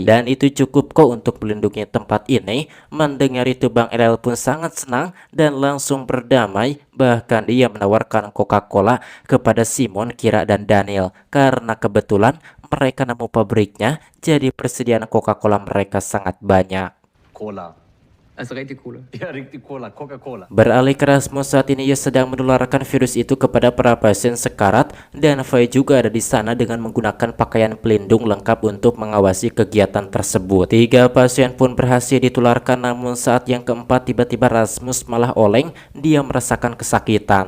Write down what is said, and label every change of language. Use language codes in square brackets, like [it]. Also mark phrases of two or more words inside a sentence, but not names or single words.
[id] Dan itu cukup kok untuk melindungi tempat ini. Mendengar itu Bang Elel pun sangat senang dan langsung berdamai. Bahkan dia menawarkan Coca-Cola kepada Simon, Kira, dan Daniel karena kebetulan mereka nemu pabriknya, jadi persediaan Coca-Cola mereka sangat banyak. [da] Cola. Altså rigtig cool. Ja, rigtig cola. Coca-Cola. [id] Beralih ke Rasmus, saat ini ia sedang menularkan virus itu kepada para pasien sekarat dan Fai juga ada di sana dengan menggunakan pakaian pelindung lengkap untuk mengawasi kegiatan tersebut. 3 pasien pun berhasil ditularkan, namun saat yang keempat tiba-tiba Rasmus malah oleng, dia merasakan kesakitan.